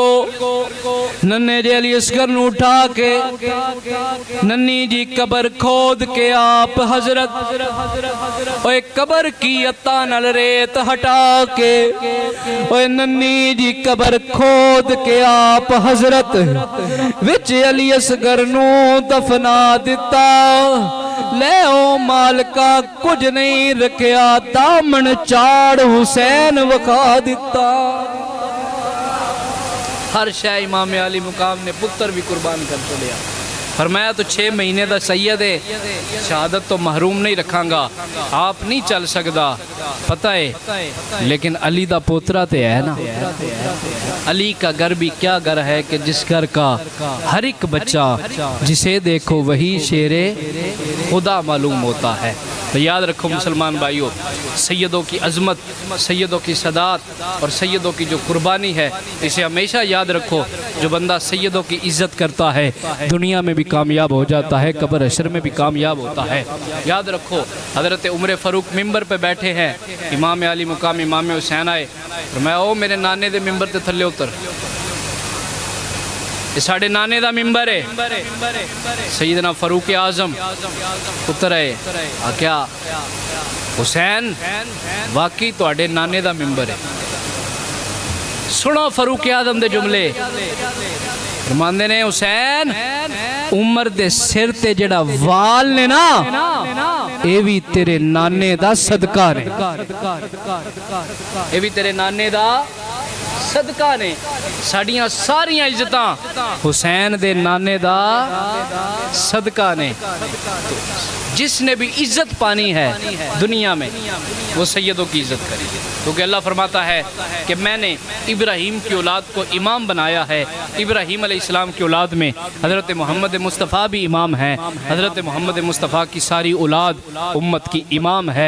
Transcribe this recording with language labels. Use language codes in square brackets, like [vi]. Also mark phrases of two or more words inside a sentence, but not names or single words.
[pa] ننھے جے علی اصغر نوں اٹھا کے ننھی جی قبر کھود کے آپ حضرت اوئے قبر کی اتا نال ریت ہٹا کے اوئے ننھی جی قبر کھود کے آپ حضرت وچ علی اصغر نوں دفنا دتا. لے او مالکا کچھ نہیں رکھیا، دامن چاڑ حسین وکھا دتا. ہر شہ امام عالی مقام نے پتر بھی قربان کر لیا. [ur] فرمایا تو 6 مہینے کا سید ہے, [pa] شہادت تو محروم نہیں رکھاں گا, [ur] آپ نہیں چل سکتا، پتا ہے، لیکن [pa] علی دا پوترا تو ہے نا. [ur] علی کا گھر بھی کیا گھر ہے کہ جس گھر کا ہر ایک بچہ جسے دیکھو وہی شیر خدا معلوم ہوتا ہے. تو یاد رکھو مسلمان بھائیوں، سیدوں کی عظمت، سیدوں کی صدات اور سیدوں کی جو قربانی ہے، اسے ہمیشہ یاد رکھو۔ جو بندہ سیدوں کی عزت کرتا ہے دنیا میں بھی کامیاب ہو جاتا ہے، قبر حشر میں بھی کامیاب ہوتا ہے۔ یاد رکھو، حضرت عمر فاروق ممبر پہ بیٹھے ہیں، امام علی مقام امام حسین آئے، فرمایا [pa] او میرے نانے دے ممبر تے تھلے اتر، [ur] یہ [pa] ساڑھے نانے دا ممبر ہے۔ سیدنا فاروق اعظم [ur] اتر آئے، [pa] کیا حسین واقعی تواڈے نانے دا ممبر ہے؟ سنو فاروق اعظم دے جملے، فرماندے نے حسین عمر دے سر تے جڑا وال نے نا، اے بھی تیرے نانے دا صدقہ نے، اے بھی تیرے نانے دا صدقہ نے۔ ساڑیاں ساریاں عزتاں حسین دے نانے دا صدقہ نے۔ [ur] جس نے بھی عزت پانی ہے دنیا میں وہ سیدوں کی عزت کرے، کیونکہ اللہ فرماتا ہے کہ میں نے ابراہیم کی اولاد کو امام بنایا ہے۔ ابراہیم علیہ السلام کی اولاد میں حضرت محمد مصطفیٰ بھی امام ہیں، حضرت محمد مصطفیٰ کی ساری اولاد امت کی امام ہے۔